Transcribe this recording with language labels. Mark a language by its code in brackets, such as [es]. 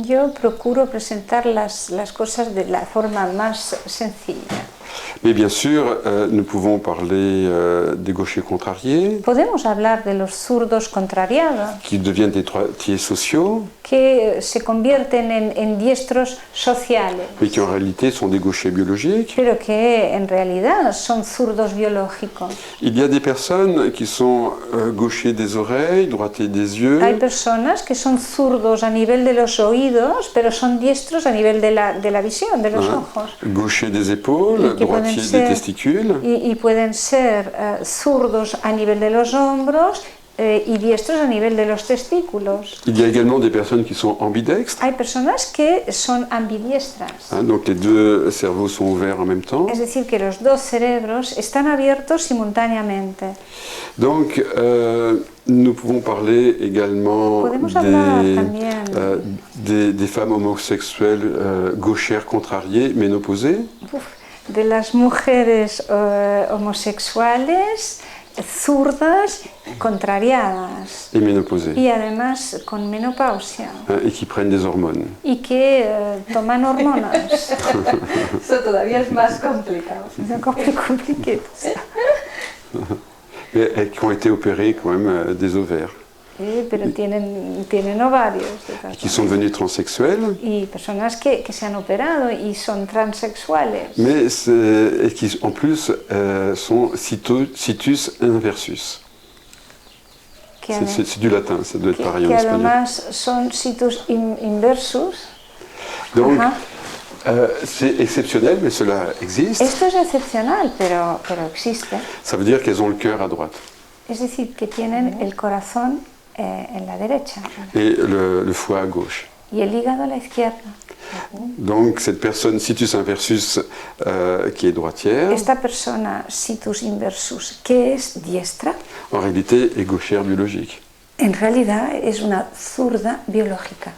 [es] yo procuro presentar las cosas de la forma más sencilla. [fr] Mais bien sûr, nous pouvons parler des gauchers contrariés, [es] Podemos hablar de los zurdos contrariados, [fr] qui deviennent des droitiers sociaux, [es] que se convierten en diestros sociales, [fr] mais qui en réalité sont des gauchers biologiques. [es] pero que en realidad son zurdos biológicos. [fr] Il y a des personnes qui sont gauchers des oreilles, droitiers des yeux. [es] Hay personas que son zurdos a nivel de los oídos, pero son diestros a nivel de la visión, de los ojos. [fr] Gauchers des épaules, qui droitiers des testicules. [es] Y pueden ser zurdos a nivel de los hombros y diestros a nivel de los testículos. [fr] Il y a également des personnes qui sont ambidextres. [es] Hay personas que son ambidiestras, [fr] Donc les deux cerveaux sont ouverts en même temps. [es] es decir, que los dos cerebros están abiertos simultáneamente. [fr] Donc nous pouvons parler également [es] Podemos hablar también [fr] des femmes homosexuelles gauchères contrariées, ménopausées. [es] De las mujeres homosexuales zurdas contrariadas [fr] Et ménopausées, [es] y además con menopausia [fr] et qui prennent des hormones. [es] y que toman hormonas. Eso todavía es más complicado. [fr] C'est encore plus compliqué tout ça. Et qui ont été opérées quand même des ovaires. [es] Pero tienen ovarios. De todas [fr] Qui sont devenus transsexuels, [es] y personas que se han operado y son transexuales, [fr] mais et qui en plus sont situs inversus. [es] que, [fr] C'est du latin, ça doit être pareil en [es] que [fr] espagnol. [es] además son situs inversus. [fr] Donc, Ajá. c'est exceptionnel, mais cela existe. [es] Esto es excepcional, pero existe. [fr] Ça veut dire qu'elles ont le cœur à droite [es] Es decir, que tienen el corazón en la derecha [fr] et le foie à gauche. [es] y el hígado a la izquierda. [fr] Donc cette personne situs inversus qui est droitière, [es] Esta persona situs inversus, que es diestra, [fr] en réalité est gauchère biologique, [es] en realidad es una zurda biológica,